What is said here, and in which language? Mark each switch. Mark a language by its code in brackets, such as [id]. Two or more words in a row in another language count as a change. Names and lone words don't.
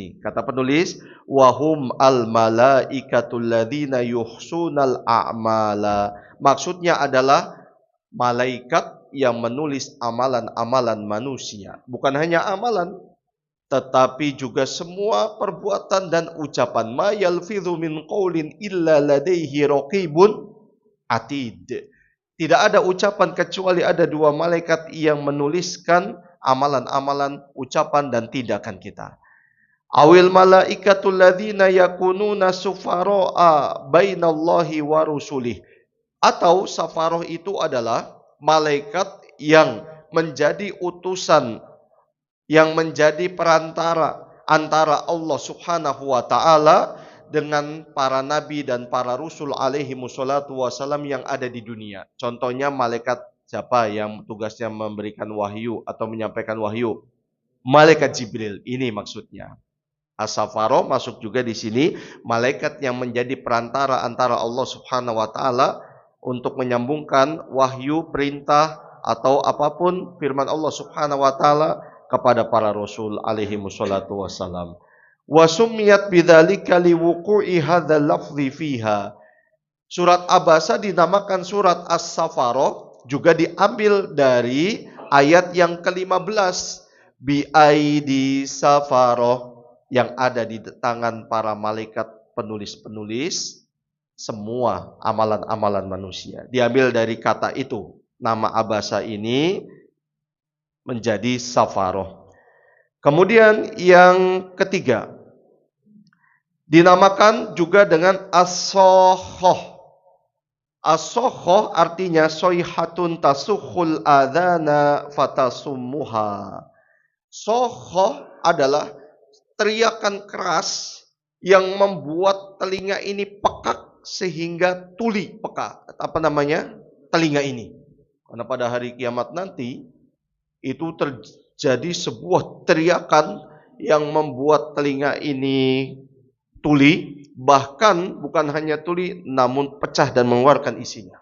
[id] Kata penulis, [ar] وهم الملائكة الذين يحصون الأعمال. [id] Maksudnya adalah malaikat yang menulis amalan-amalan manusia. Bukan hanya amalan, tetapi juga semua perbuatan dan ucapan. [ar] ما يلفظ من قول إلا لديه رقيب عتيد. [id] Tidak ada ucapan kecuali ada dua malaikat yang menuliskan amalan-amalan, ucapan dan tindakan kita. [ar] أو الملائكة الذين يكونون سفراء بين الله ورسله. [id] Atau safaroh itu adalah malaikat yang menjadi utusan, yang menjadi perantara antara Allah [ar] سبحانه وتعالى [id] dengan para nabi dan para rasul [ar] عليه الصلاة والسلام [id] yang ada di dunia. Contohnya malaikat siapa yang tugasnya memberikan wahyu atau menyampaikan wahyu? Malaikat Jibril. Ini maksudnya. As-Safaroh masuk juga di sini, malaikat yang menjadi perantara antara Allah [ar] سبحانه وتعالى [id] untuk menyambungkan wahyu, perintah atau apapun firman Allah [ar] سبحانه وتعالى [id] kepada para rasul [ar] عليه الصلاة والسلام. وسميت بذلك لوقوع هذا اللفظ فيها. [id] Surat Abasa dinamakan surat As-Safaroh juga diambil dari ayat yang ke-15, [ar] بأيدي سفرة, [id] yang ada di tangan para malaikat penulis-penulis semua amalan-amalan manusia. Diambil dari kata itu. Nama Abasa ini menjadi Safaroh. Kemudian yang ketiga, dinamakan juga dengan As-Sokhoh. [ar] As-Sokhoh artinya صيحة تصخ الآذان فتصمها. [id] Sokhoh adalah teriakan keras yang membuat telinga ini pekak sehingga tuli peka. Apa namanya? Telinga ini. Karena pada hari kiamat nanti itu terjadi sebuah teriakan yang membuat telinga ini tuli, bahkan bukan hanya tuli namun pecah dan mengeluarkan isinya.